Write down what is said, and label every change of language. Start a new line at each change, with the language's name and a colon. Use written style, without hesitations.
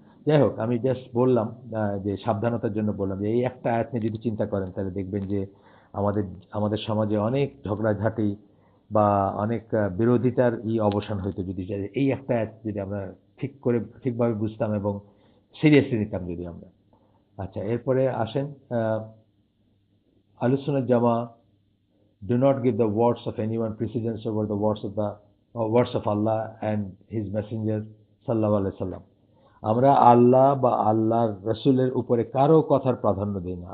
Bangla: যাই হোক, আমি জাস্ট বললাম যে সাবধানতার জন্য বললাম যে এই একটা আয়াত নিয়ে যদি চিন্তা করেন তাহলে দেখবেন যে আমাদের আমাদের সমাজে অনেক ঝগড়াঝাঁটি বা অনেক বিরোধিতার অবসান হইতো যদি এই একটা act যদি আমরা ঠিকভাবে বুঝতাম এবং সিরিয়াসলি নিতাম যদি আমরা। আচ্ছা, এরপরে আসেন, আহ,
English: আহলুস সুন্নাহ জামা do not give the words of anyone precedence over the words of Allah and His Messenger sallallahu alaihi wasallam।
Bangla: আমরা আল্লাহ বা আল্লাহর রসুলের উপরে কারো কথার প্রাধান্য দিই না।